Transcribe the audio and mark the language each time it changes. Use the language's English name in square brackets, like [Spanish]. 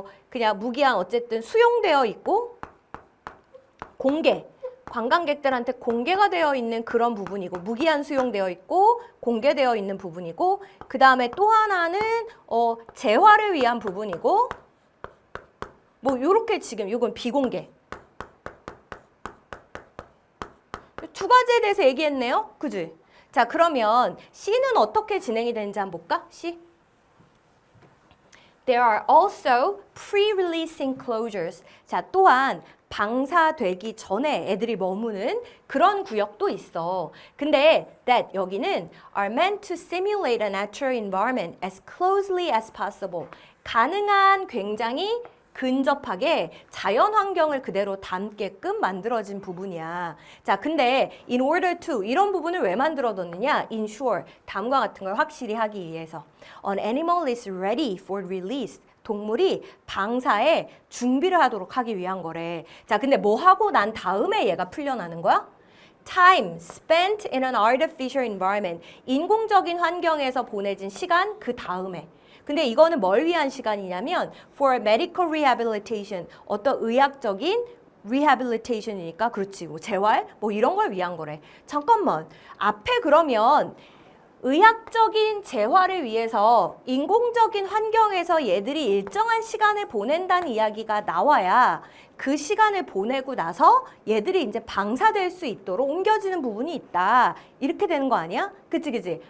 [Korean] 그냥 무기한 어쨌든 수용되어 있고 공개, 관광객들한테 공개가 되어 있는 그런 부분이고 무기한 수용되어 있고 공개되어 있는 부분이고 그 다음에 또 하나는 재활을 위한 부분이고 뭐 요렇게 지금 이건 비공개. 두 가지에 대해서 얘기했네요. 그지? 자, 그러면 C는 어떻게 진행이 되는지 한번 볼까? C. [English] There are also pre-release enclosures. [Korean] 자, 또한 방사되기 전에 애들이 머무는 그런 구역도 있어. 근데 [English] that [Korean] 여기는 [English] are meant to simulate a natural environment as closely as possible. [Korean] 가능한 굉장히 근접하게 자연 환경을 그대로 담게끔 만들어진 부분이야. 자, 근데 [English] in order to [Korean] 이런 부분을 왜 만들어뒀느냐? [English] ensure [Korean] 다음과 같은 걸 확실히 하기 위해서 [English] an animal is ready for release. [Korean] 동물이 방사에 준비를 하도록 하기 위한 거래. 자, 근데 뭐 하고 난 다음에 얘가 풀려나는 거야? [English] Time spent in an artificial environment. [Korean] 인공적인 환경에서 보내진 시간 그 다음에. 근데 이거는 뭘 위한 시간이냐면 [English] for medical rehabilitation, [Korean] 어떤 의학적인 rehabilitation이니까 그렇지, 뭐 재활 뭐 이런 걸 위한 거래. 잠깐만, 앞에 그러면 의학적인 재활을 위해서 인공적인 환경에서 얘들이 일정한 시간을 보낸다는 이야기가 나와야 그 시간을 보내고 나서 얘들이 이제 방사될 수 있도록 옮겨지는 부분이 있다. 이렇게 되는 거 아니야? 그치, 그치?